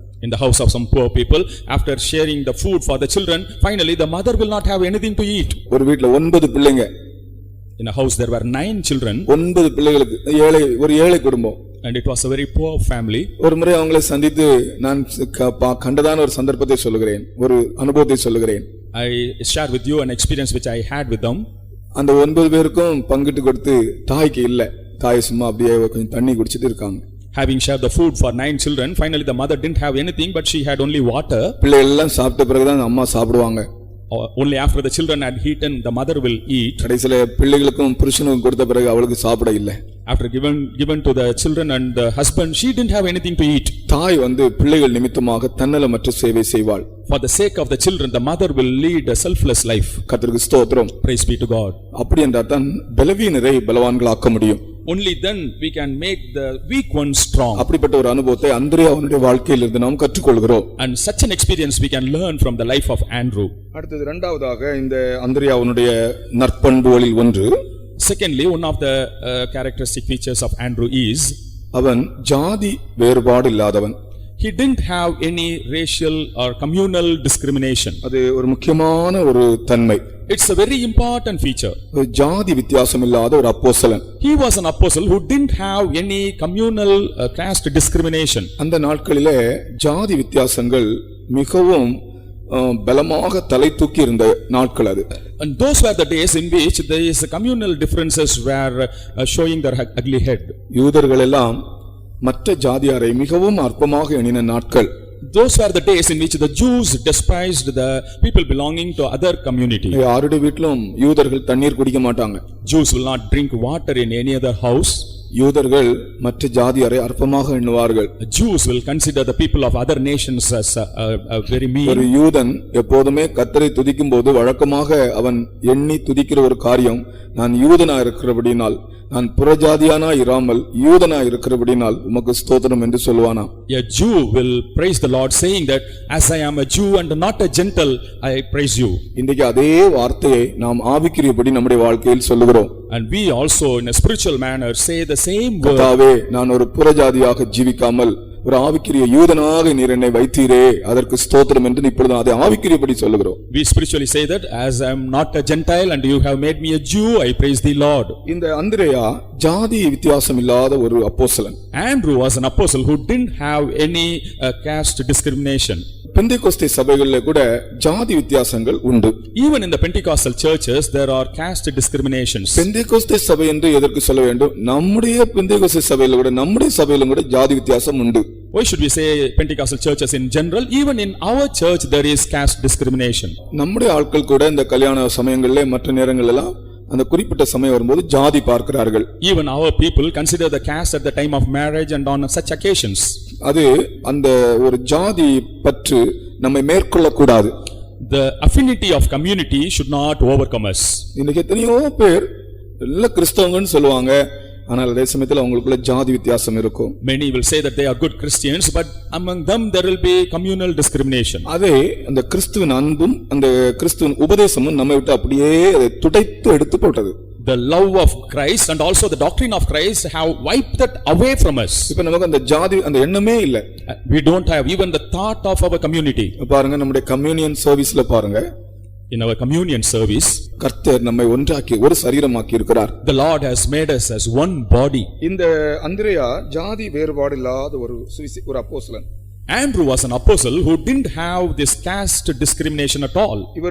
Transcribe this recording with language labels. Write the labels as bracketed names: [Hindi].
[English] In the house of some poor people, after sharing the food for the children, finally the mother will not have anything to eat. [Tamil] ஒரு வீட்ல 9 பிள்ளைங்க. [English] In a house there were 9 children. [Tamil] 9 பிள்ளைகளுக்கு ஒரு ஏழை குடும்பம். [English] And it was a very poor family. [Tamil] ஒரு முறை அவங்களை சந்தித்து நான் கண்டதான ஒரு சந்தர்ப்பத்தை சொல்லுகிறேன், ஒரு அனுபவத்தை சொல்லுகிறேன். [English] I share with you an experience which I had with them. [Tamil] அந்த 9 பேருக்கும் பங்கிட்டு கொடுத்து தாய்க்கு இல்ல. தாய் சும்மா அப்படியே கொஞ்சம் தண்ணி குடிச்சிட்டு இருக்காங்க. [English] Having shared the food for 9 children, finally the mother didn't have anything but she had only water. [Tamil] பிள்ளைகள் எல்லாம் சாப்பிட்ட பிறகுதான் அம்மா சாப்பிடுவாங்க. [English] Only after the children had eaten, the mother will eat. [Tamil] கடைசில பிள்ளைகளுக்கும் புருஷனுக்கும் கொடுத்த பிறகு அவளுக்கு சாப்பிட இல்ல. [English] After given to the children and the husband, she didn't have anything to eat. [Tamil] தாய் பிள்ளைகள் நிமித்தமாக தன்னலமற்ற சேவை செய்வாள். [English] For the sake of the children, the mother will lead a selfless life. [Tamil] கர்த்தருக்கு ஸ்தோத்திரம். [English] Praise be to God. [Tamil] அப்படி என்றால் தான் பலவீனரை பலவான்களாக்க முடியும். [English] Only then we can make the weak ones strong. [Tamil] அப்படிப்பட்ட ஒரு அனுபவத்தை அந்திரேயாவுடைய வாழ்க்கையிலிருந்து நாம் கற்றுக்கொள்கிறோம். [English] And such an experience we can learn from the life of Andrew. [Tamil] அடுத்தது இரண்டாவதாக இந்த அந்திரேயாவுடைய நற்பண்புகளில் ஒன்று. [English] Secondly, one of the characteristic features of Andrew is [Tamil] அவன் ஜாதி வேறுபாடு இல்லாதவன். [English] He didn't have any racial or communal discrimination. [Tamil] அது ஒரு முக்கியமான ஒரு தன்மை. [English] It's a very important feature. [Tamil] ஜாதி வித்தியாசம் இல்லாத ஒரு அப்போஸ்தலன். [English] He was an apostle who didn't have any communal caste discrimination. [Tamil] அந்த நாட்களிலே ஜாதி வித்தியாசங்கள் மிகவும் பலமாக தலை தூக்கி இருந்த நாட்கள் அது. [English] And those were the days in which these communal differences were showing their ugly head. [Tamil] யூதர்கள் எல்லாம் மற்ற ஜாதியாரை மிகவும் அற்பமாக எண்ணின நாட்கள். [English] Those were the days in which the Jews despised the people belonging to other community. [Tamil] யாருடைய வீட்டிலும் யூதர்கள் தண்ணீர் குடிக்க மாட்டாங்க. [English] Jews will not drink water in any other house. [Tamil] யூதர்கள் மற்ற ஜாதியாரை அற்பமாக எண்ணுவார்கள். [English] Jews will consider the people of other nations as very mean. [Tamil] ஒரு யூதன் எப்போதுமே கர்த்தரை துதிக்கும்போது வழக்கமாக அவன் எண்ணி துதிக்கிற ஒரு காரியம், நான் யூதனா இருக்கிறபடினால், நான் புறஜாதியானா இராமல் யூதனா இருக்கிறபடினால் உமக்கு ஸ்தோத்திரம் என்று சொல்வானா. [English] A Jew will praise the Lord saying that as I am a Jew and not a Gentile, I praise you. [Tamil] இன்றைக்கு அதே வார்த்தையை நாம் ஆவிக்குரியபடி நம்முடைய வாழ்க்கையில் சொல்லுகிறோம். [English] And we also in a spiritual manner say the same word. [Tamil] கர்த்தாவே, நான் ஒரு புறஜாதியாக ஜீவிக்காமல் ஒரு ஆவிக்குரிய யூதனாக நீர் என்னை வைத்தீரே, அதற்கு ஸ்தோத்திரம் என்று இப்பொழுது அதை ஆவிக்குரியபடி சொல்லுகிறோம். [English] We spiritually say that as I am not a Gentile and you have made me a Jew, I praise the Lord. [Tamil] இந்த அந்திரேயா ஜாதி வித்தியாசம் இல்லாத ஒரு அப்போஸ்தலன். [English] Andrew was an apostle who didn't have any caste discrimination. [Tamil] Pentecost சபைகளிலே கூட ஜாதி வித்தியாசங்கள் உண்டு. [English] Even in the Pentecostal churches there are caste discriminations. [Tamil] Pentecost சபை என்று எதற்கு சொல்ல வேண்டும்? நம்முடைய பெந்தேகோஸ்தே சபையில கூட, நம்முடைய சபையிலும் கூட ஜாதி வித்தியாசம் உண்டு. [English] Why should we say Pentecostal churches in general? Even in our church there is caste discrimination. [Tamil] நம்முடைய ஆட்கள் கூட இந்த கல்யாண சமயங்களிலே மற்ற நேரங்களெல்லாம் அந்த குறிப்பிட்ட சமயம் வரும்போது ஜாதி பார்க்கிறார்கள். [English] Even our people consider the caste at the time of marriage and on such occasions. [Tamil] அது அந்த ஒரு ஜாதி பற்று நம்மை மேற்கொள்ளக்கூடாது. [English] The affinity of community should not overcome us. [Tamil] இன்னைக்கு எத்தனையோ பேர் நல்ல கிறிஸ்தவங்கன்னு சொல்லுவாங்க, ஆனால் அதே சமயத்தில் அவங்களுக்குள்ள ஜாதி வித்தியாசம் இருக்கும். [English] Many will say that they are good Christians, but among them there will be communal discrimination. [Tamil] அதே அந்த கிறிஸ்துவின் அன்பும் அந்த கிறிஸ்துவின் உபதேசமும் நம்மை விட்டு அப்படியே அதை துடைத்து எடுத்து போட்டது. [English] The love of Christ and also the doctrine of Christ have wiped that away from us. [Tamil] இப்ப நமக்கு அந்த ஜாதி அந்த எண்ணமே இல்ல. [English] We don't have even the thought of our community. [Tamil] பாருங்க நம்முடைய கம்யூனியன் சர்வீஸ்ல பாருங்க, [English] in our communion service [Tamil] கர்த்தர் நம்மை ஒன்றாக்கி ஒரு சரீரமாக்கி இருக்கிறார். [English] the Lord has made us as one body. [Tamil] இந்த அந்திரேயா ஜாதி வேறுபாடு இல்லாத ஒரு அப்போஸ்தலன். [English] Andrew was an apostle who didn't have this caste discrimination at all.